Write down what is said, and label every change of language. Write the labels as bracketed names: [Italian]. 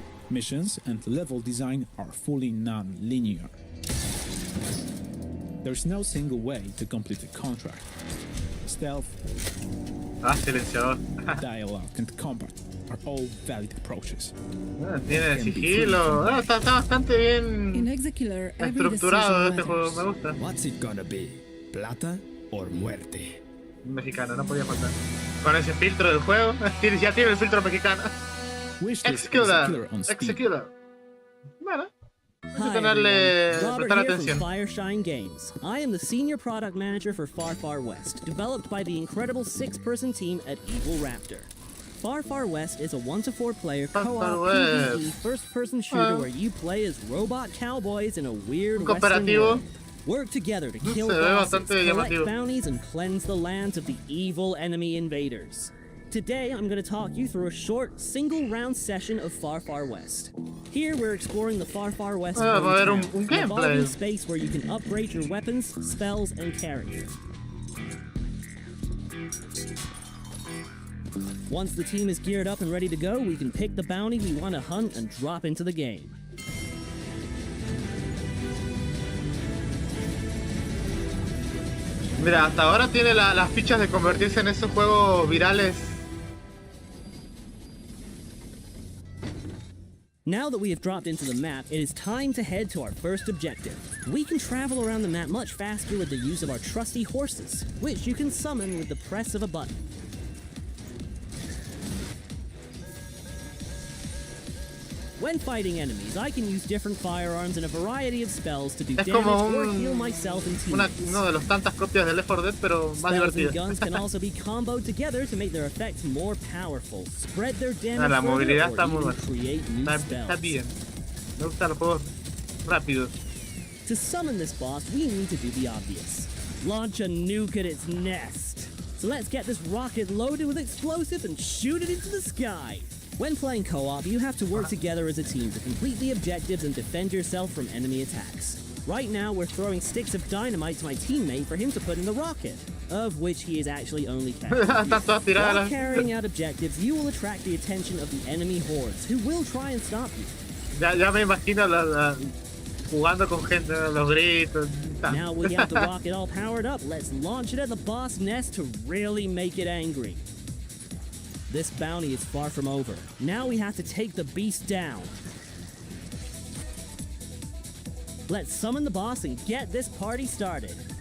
[English] missions and level design are fully non-linear. There's no single way to complete a contract. Stealth, dialogue, and combat are all valid approaches. [Spanish] Tiene sigilo. Está bastante bien estructurado este juego, me gusta. [English] What's it gonna be? [Spanish] Plata [English] or [Spanish] muerte? Mexicano, no podía faltar. Con ese filtro del juego, ya tiene el filtro mexicano. Executor. Bueno. [English] Hi everyone, Robert here from Fireshine Games. I am the Senior Product Manager for Far Far West, developed by the incredible 6-person team at Evil Raptor. Far Far West is a 1-to-4 player co-op PvE first-person shooter where you play as robot cowboys in a weird western world. Work together to kill bosses, collect bounties, and cleanse the lands of the evil enemy invaders. Today, I'm going to talk you through a short, single-round session of Far Far West. Here, we're exploring the Far Far West an evolving space where you can upgrade your weapons, spells, and character. Once the team is geared up and ready to go, we can pick the bounty we want to hunt and drop into the game. [Spanish] Mira, hasta ahora tiene las fichas de convertirse en esos juegos virales. [English] Now that we have dropped into the map, it is time to head to our first objective. We can travel around the map much faster with the use of our trusty horses, which you can summon with the press of a button. When fighting enemies, I can use different firearms and a variety of spells to do damage or heal myself and teammates. [Spanish] Uno de los tantas copias de Left 4 Dead, pero más divertido. [English] Guns can also be comboed together to make their effects more powerful, spread their damage [Spanish] la movilidad está muy buena. [English] Create new spells. [Spanish] Está bien. Me gustan los juegos rápidos. [English] To summon this boss, we need to do the obvious. Launch a nuke at its nest. So let's get this rocket loaded with explosives and shoot it into the sky. When playing co-op, you have to work together as a team to complete the objectives and defend yourself from enemy attacks. Right now, we're throwing sticks of dynamite to my teammate for him to put in the rocket, of which he is actually only carrying. While carrying out objectives, you will attract the attention of the enemy hordes, who will try and stop you. [Spanish] Ya me imagino jugando con gente, los gritos. [English] Now we have the rocket all powered up. Let's launch it at the boss nest to really make it angry. This bounty is far from over. Now we have to take the beast down. Let's summon the boss and get this party started.